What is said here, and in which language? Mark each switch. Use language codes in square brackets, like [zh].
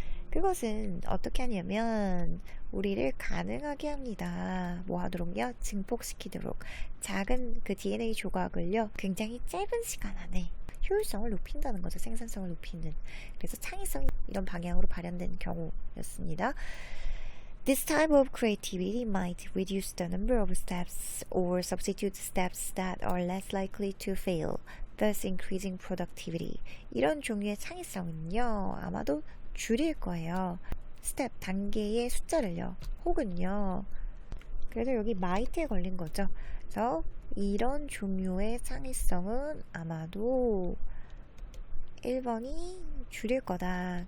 [ko] 그것은 어떻게 하냐면 우리를 가능하게 합니다. 뭐 하도록요? 증폭시키도록. 작은 그 DNA 조각을요. 굉장히 짧은 시간 안에 효율성을 높인다는 거죠. 생산성을 높이는. 그래서 창의성이 이런 방향으로 발현된 경우였습니다. [en] This type of creativity might reduce the number of steps or substitute steps that are less likely to fail, thus increasing productivity. [ko] 이런 종류의 창의성은요. 아마도 줄일 거예요. 스텝, 단계의 숫자를요. 혹은요. 그래서 여기 might에 걸린 거죠. 그래서 이런 종류의 창의성은 아마도 1번이 줄일 거다.